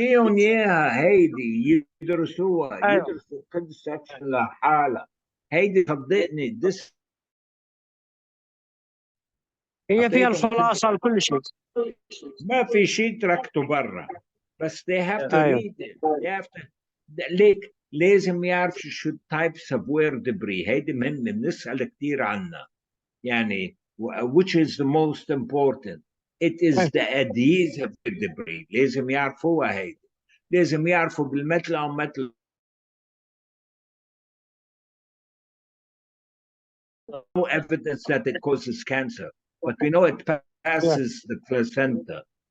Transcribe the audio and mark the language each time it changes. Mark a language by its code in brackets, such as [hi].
[ar] أعطيهم إياها هيدي يدرسوها. أيوة. يدرسوا كل سكشن لحالها. هيدي صدقني هي فيها الخلاصة لكل شيء. ما في شيء تركته برا، بس [en] they have to [ar] أيوة. [en] read it. They have to. [ar] ليك لازم يعرف شو [en] types of wear debris. [ar] هيدي مهمة بنسأل كثير عنها. [en] يعني which is the most important. It is the adhesive debris. [ar] لازم يعرفوها هيدي. لازم يعرفوا بالمثل أو مثل. [en] No evidence that it causes cancer, but we know it passes the placenta.